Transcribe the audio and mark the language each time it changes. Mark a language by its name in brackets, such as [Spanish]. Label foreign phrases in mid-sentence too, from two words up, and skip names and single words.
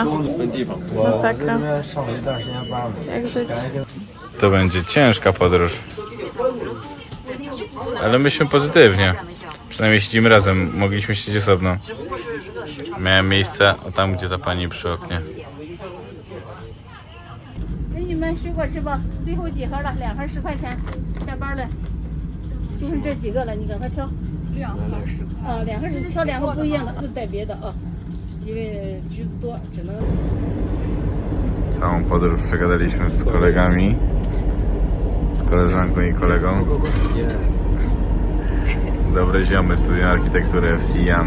[Polish] Masakra. Jak żyć? To będzie ciężka podróż. Ale myślmy pozytywnie. Przynajmniej siedzimy razem. Mogliśmy siedzieć osobno. Miałem miejsce o tam, gdzie ta pani przy oknie. [Chinese] 给你们水果吃不？最后几盒了，2盒10块钱，下班了，就剩这几个了，你赶快挑。2盒10块。啊，2盒10，挑2个不一样的，就带别的啊，因为橘子多，只能。 [Polish] Całą podróż przegadaliśmy z kolegami, z koleżanką i kolegą. Dobre ziomy studiują architekturę w Xi'an.